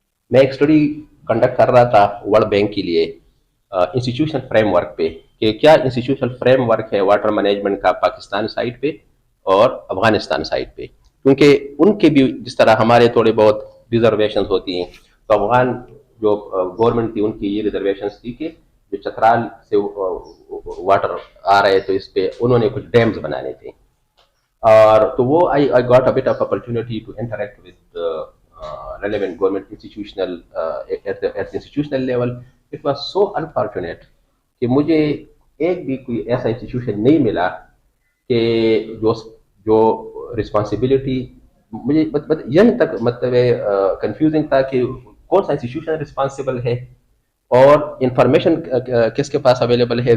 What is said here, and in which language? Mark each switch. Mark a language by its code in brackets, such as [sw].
[ur] میں ایک study conduct کر رہا تھا ورلڈ بینک کے لیے انسٹیٹیوشنل فریم ورک پہ کہ کیا انسٹیٹیوشنل فریم ورک ہے واٹر مینجمنٹ کا پاکستان سائٹ پہ اور افغانستان سائٹ پہ، کیونکہ ان کے بھی جس طرح ہمارے تھوڑے بہت ریزرویشنز ہوتی ہیں، تو افغان جو گورنمنٹ تھی ان کی یہ ریزرویشنز تھی کہ جو چترال سے واٹر آ رہے تو اس پہ انہوں نے کچھ ڈیمز بنانے تھے. اور تو وہ [en] I got a bit of opportunity to interact with relevant government institutional at the institutional level. It was so unfortunate [ur] کہ مجھے ایک بھی کوئی ایسا انسٹیٹیوشن نہیں ملا کہ جو رسپانسبلٹی مجھے یہیں تک مطلب کنفیوزنگ تھا کہ کون سا انسٹیٹیوشن رسپانسبل ہے اور انفارمیشن کس کے پاس اویلیبل ہے.